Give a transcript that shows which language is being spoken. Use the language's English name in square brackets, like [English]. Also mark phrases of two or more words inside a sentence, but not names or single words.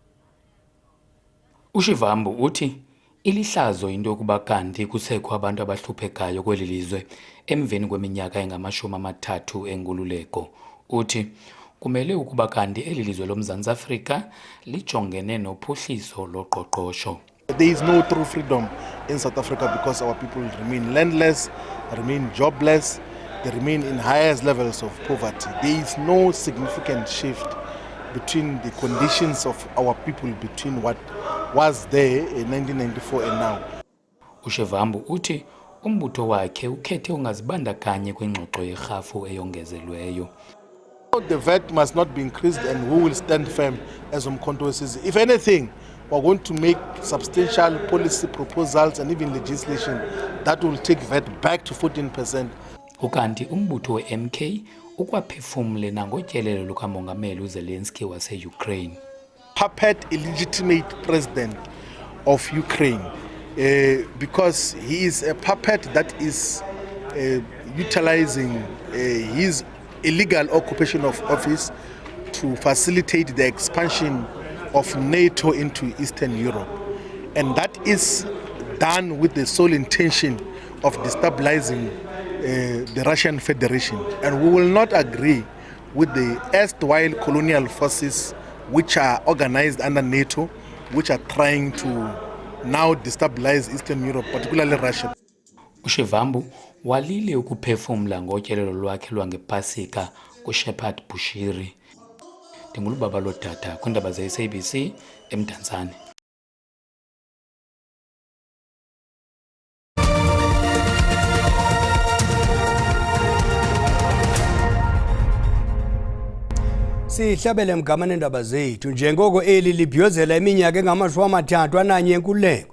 [Xhosa] uShivambu uthi ilihlazo into yokuba kanti kusekho abantu abahluphekayo kweli lizwe emveni kweminyaka engama-30 enkululeko. Uthi kumele ukuba kanti eli lizwe loMzantsi Afrika lijongene nophuhliso loqoqosho. [English] There is no true freedom in South Africa because our people remain landless, remain jobless, they remain in highest levels of poverty. There is no significant shift between the conditions of our people between what was there in 1994 and now. [Xhosa] uShivambu uthi umbutho wakhe ukhethe ungazibandakanyi kwingxoxo yerhafu eyongezelweyo. [English] The VAT must not be increased and we will stand firm as Umkhonto weSizwe. If anything, we're going to make substantial policy proposals and even legislation that will take VAT back to 14%. [Xhosa] Ukanti umbutho we-MK ukwaphefumle nangotyelelo lukamongameli uZelensky wase-Ukraine. [English] Puppet illegitimate president of Ukraine because he is a puppet that is utilizing his illegal occupation of office to facilitate the expansion of NATO into Eastern Europe. And that is done with the sole intention of destabilizing the Russian Federation. And we will not agree with the erstwhile colonial forces which are organized under NATO, which are trying to now destabilize Eastern Europe, particularly Russia. [Xhosa] uShivambu walile ukuphefumla ngotyelelo lwakhe lwangepasika kuShepherd Bushiri. Ndingulubaba lodada kwindaba ze-SABC eMdantsane. Sihlabele mgamane ndaba zethu njengoko eli libhiyozela iminyaka engama-31 yenkululeko.